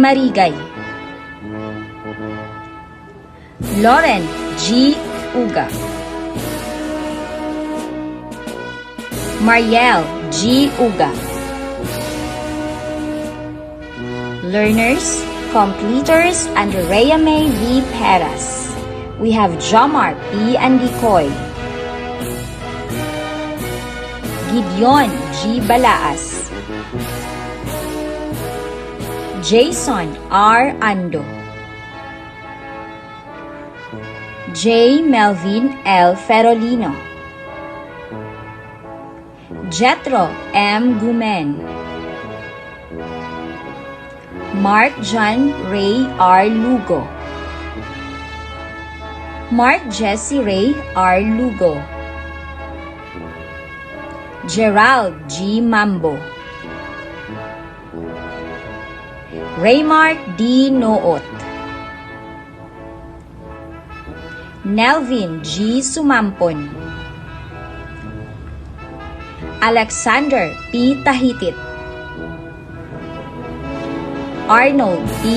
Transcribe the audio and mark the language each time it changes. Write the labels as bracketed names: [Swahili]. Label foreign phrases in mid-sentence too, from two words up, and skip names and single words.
[English] Marigay, Lauren G. Uga, Mariel G. Uga. Learners, completers under Rhea May V. Peras. We have Jomar P. Andicoy, Gideon G. Balaas, Jason R. Ando, J. Melvin L. Ferolino, Jetro M. Gumen, Mark John Ray R. Lugo, Mark Jesse Ray R. Lugo, Gerald G. Mambo, Raymark D. Noot, Nelvin G. Sumampon, Alexander P. Tahitit, Arnold P.